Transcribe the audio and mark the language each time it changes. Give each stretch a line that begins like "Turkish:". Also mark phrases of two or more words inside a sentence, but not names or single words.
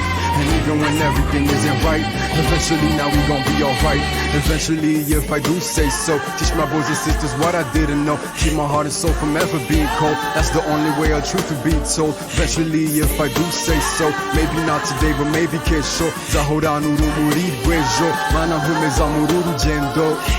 English: And even when everything isn't right, eventually now we gon' be alright. Eventually, if I do say so, teach my brothers and sisters what I didn't know. Keep my heart and soul from ever being cold. That's the only way our truth will be told. Eventually, if I do say so, maybe not today, but maybe kesho.
Rundi: Zahora nuru muri bwejo, mana humeza mururu jendo.